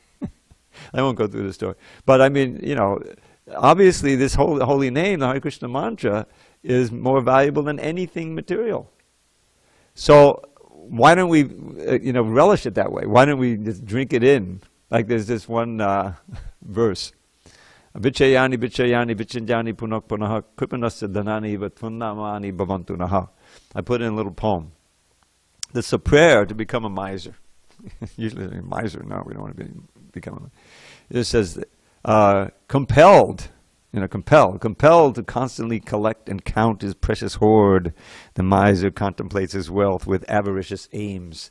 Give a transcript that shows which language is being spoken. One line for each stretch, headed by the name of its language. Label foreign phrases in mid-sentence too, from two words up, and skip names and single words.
English: I won't go through the story. But I mean, obviously this holy name, the Hare Krishna mantra, is more valuable than anything material. So why don't we, relish it that way? Why don't we just drink it in? Like there's this one verse.
Sanskrit: Vichayani, vichayani, vichinjani punak punaha, kripanasya dhanani vatpunnamani bhavantu naha.
English: I put in a little poem. This is a prayer to become a miser. Usually a miser, no, we don't want to become a miser. It says, compelled to constantly collect and count his precious hoard, the miser contemplates his wealth with avaricious aims.